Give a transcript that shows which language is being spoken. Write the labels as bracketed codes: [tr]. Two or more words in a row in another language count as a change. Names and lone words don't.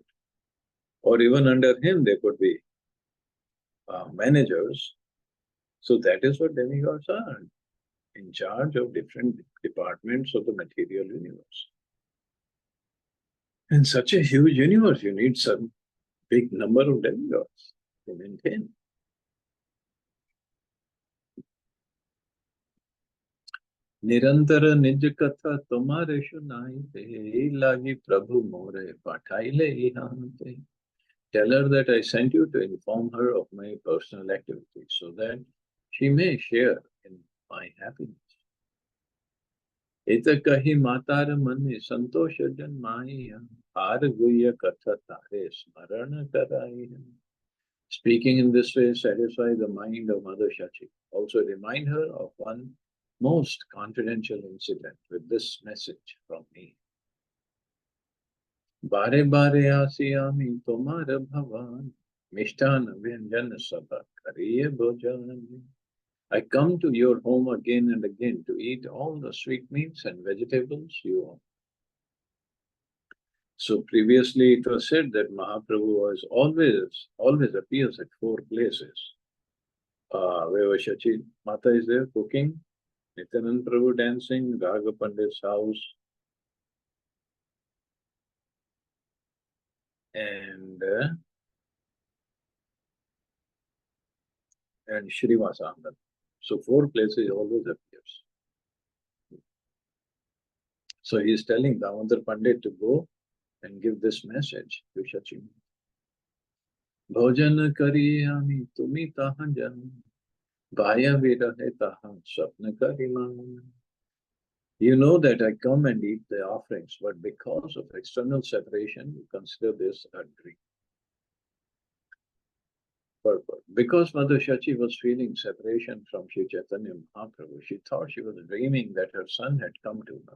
[en] Or even under him, there could be managers. So that is what demigods are, in charge of different departments of the material universe. In such a huge universe, you need some big number of demigods to maintain. [bn] নিরন্তর নিজ কথা তোমারে শুনাই লাগি প্রভু মোরে পাঠাইলে ইহাতে. [en] Tell her that I sent you to inform her of my personal activities so that she may share in my happiness. [bn] ইত কহি মাতার মনে সন্তোষ জন্মাই হার গুহ্য কথা তারে স্মরণ করাই. [en] Speaking in this way, satisfy the mind of Mother Shachi. Also remind her of one most confidential incident with this message from me. [bn] বারে বারে আসি আমি তোমার ভবন মিষ্টান্ন ব্যঞ্জন সব করিয়ে ভোজন. [en] I come to your home again and again to eat all the sweetmeats and vegetables you own. So previously it was said that Mahaprabhu was always appears at 4 places. Where Shachi Mata is there cooking, Nityanand Prabhu dancing, Raga Pandit's house, and Srinivasa Anand. So 4 places he always appears. So he is telling Damodar Pandit to go and give this message to Shachi. [bn] ভোজন করি আমি তুমি তাহান জান, ভয় বিরহে তাহান স্বপ্ন করি মান. [en] You know that I come and eat the offerings, but because of external separation, you consider this a dream. Purport. Because Mother Shachi was feeling separation from Sri Chaitanya Mahaprabhu, she thought she was dreaming that her son had come to her.